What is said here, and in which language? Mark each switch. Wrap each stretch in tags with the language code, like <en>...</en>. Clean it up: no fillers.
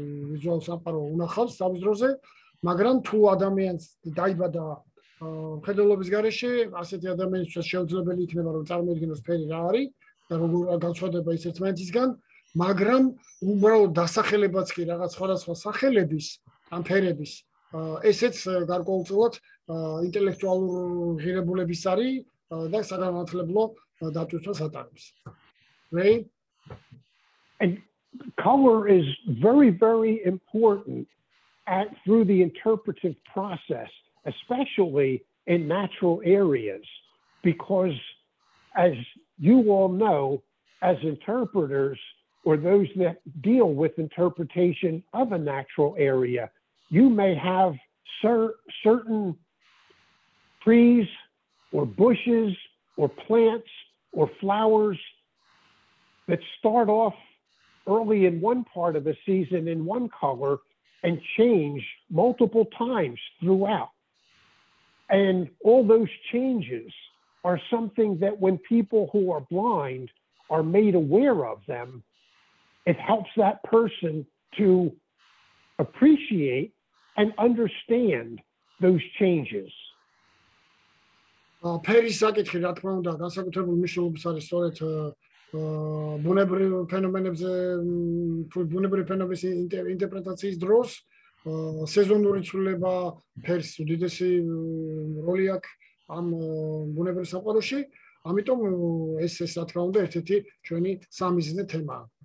<ka>ვიზუალურ სამყარო უნახავს თავის დროზე, მაგრამ თუ ადამიანს დაიბადა მხედველობის გარეშე, ასეთი ადამიანისთვის შეუძლებელი იქნება რომ წარმოიდგინოს ფერი რა არის და როგორ განსხვავდება ის ერთმანეთისგან, მაგრამ უბრალოდ დასახელებაც კი რაღაც სხვადასხვა სახელების ამ ფერების ესეც გარკვეულწილად ინტელექტუალურ ღირებულების არის და საგანმანათლებლო დატვირთვას ატარებს.</ka> <en>Right? And color is very, very important through the interpretive process, especially in natural areas, because as you all know, as interpreters or those that deal with interpretation of a natural area, you may have certain trees or bushes or plants or flowers that start off early in one part of the season in one color and change multiple times throughout. And all those changes are something that when people who are blind are made aware of them, it helps that person to appreciate and understand those changes.</en> <ka>ფერის საკითხი, რა თქმა უნდა, განსაკუთრებულ მნიშვნელობას არის სწორედ ბუნებრივ ფენომენებზე, ბუნებრივი ფენომენის ინტერპრეტაციის დროს, სეზონური ცვლილება ფერს უდიდესი როლი აქვს ამ ბუნებრივ საყვაროში, ამიტომ ეს რა თქმა უნდა ერთ-ერთი ჩვენი სამიზნე თემაა.</ka>